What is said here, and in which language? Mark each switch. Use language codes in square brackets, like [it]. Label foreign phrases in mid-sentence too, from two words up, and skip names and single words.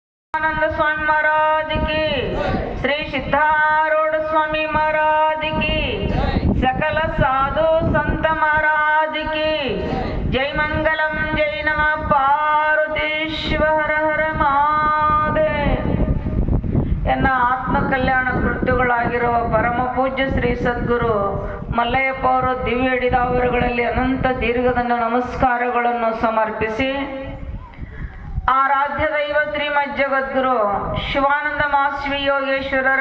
[hi] आनंद स्वामी महाराज की, श्री सिद्धारूढ़ स्वामी महाराज की, सकल साधु संत महाराज की जय। [sa] मंगलम जय नमः [kn] ಪಾರ್ವತೀಶ್ವರ ಹರ ಮಹಾದೇವ. ಎನ್ನ ಆತ್ಮ ಕಲ್ಯಾಣ ಕೃತ್ಯಗಳಾಗಿರುವ ಪರಮ ಪೂಜ್ಯ ಶ್ರೀ ಸದ್ಗುರು ಮಲ್ಲಯ್ಯಪ್ಪ ಅವರು ದಿವ್ಯ ಹಿಡಿದಾವರುಗಳಲ್ಲಿ ಅನಂತ ದೀರ್ಘದಂಡ ನಮಸ್ಕಾರಗಳನ್ನು ಸಮರ್ಪಿಸಿ, ಆರಾಧ್ಯ ದೈವ ಶ್ರೀಮದ್ ಜಗದ್ಗುರು ಶಿವಾನಂದ ಮಹಾಶ್ರೀ ಯೋಗೇಶ್ವರರ